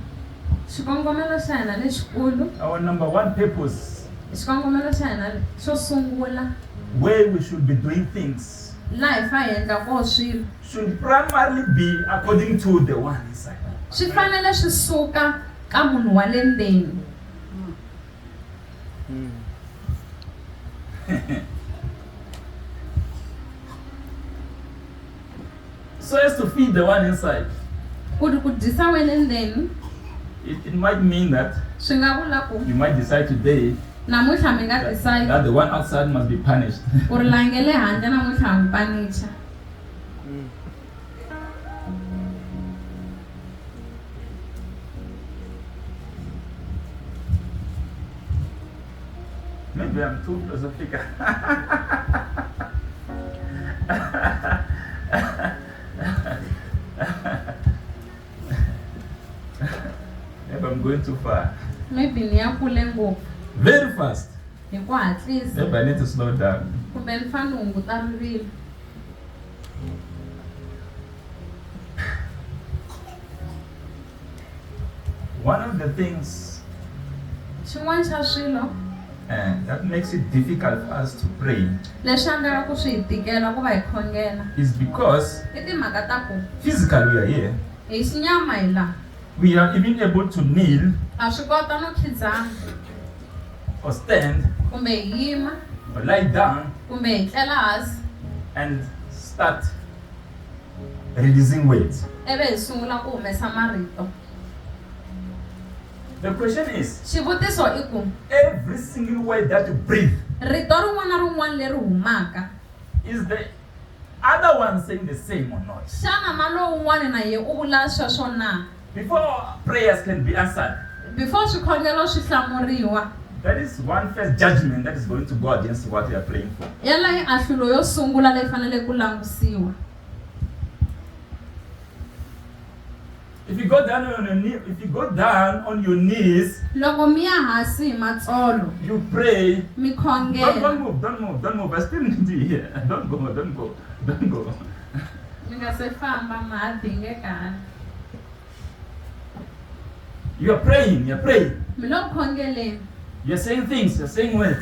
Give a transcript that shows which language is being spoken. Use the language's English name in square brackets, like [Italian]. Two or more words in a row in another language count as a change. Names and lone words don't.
[Tsonga] Xikongomelo xa hina lexikulu, [English] our number one purpose, [Tsonga] xikongomelo xa hina xo sungula [English] where we should be doing things, [Tsonga] laha hi fa hi endla koho swilo [English] should primarily be according to the one inside. [Tsonga] swi fanele swi suka ka munhu wa le ndzeni. [English] So as to feed the one inside, [Tsonga] Ku ri ku dyisa we le ndzeni [English] it might mean that [Tsonga] swi nga vula ku [English] you might decide today [Tsonga] namuntlha mi nga decide [English] that the one outside must be punished. [Tsonga] ku ri laha nge le handle namuntlha ha mi panicha. [English] Maybe I'm too philosophical. Maybe I'm going too far. [Tsonga] Maybe ni ya kule ngopfu [English] Very fast. [Tsonga] hi ku hatlisa [English] Maybe I need to slow down. [Tsonga] kumbe ni fane ni hunguta rivilo. [English] One of the things [Tsonga] Xin'wana xa swilo [English] that makes it difficult for us to pray [Tsonga] leswi endlaka ku swi hi tikela ku va hi khongela [English] is because [Tsonga] i timhaka ta ku [English] physically we are here. [Tsonga] hi xinyama hi laha [English] We are even able to kneel [Tsonga] ha swi kota no khidzana [English] or stand [Tsonga] kumbe hi yima [English] or lie down [Tsonga] kumbe hi tlela hansi [English] and start releasing words. [Tsonga] ivi hi sungula ku humesa marito. [English] The question is, [Tsonga] Xivutiso i ku [English] every single word that you breathe, [Tsonga] rito rin'wana na rin'wana leri humaka [English] is the other one saying the same or not? [Tsonga] xana na lowun'wana na ye u vula sweswo na? [English] Before prayers can be answered, [Tsonga] Before swikhongelo swi hlamuriwa [English] that is one first judgment that is going to go against what we are praying for. [Tsonga] yala hi ahlulo yo sungula leyi fanele ku langutisiwa. [English] If you go down on your knees, [Tsonga] Loko mi ya hansi hi matsolo [English] you pray. [Tsonga] mi [English] Don't [Tsonga] khongela [English] move. I still need you here. Don't go. [Tsonga] mi nga se famba ma ha dingekani. [English] You are praying. [Tsonga] Mi lo ku khongeleni, [English] You're saying things. You're saying words.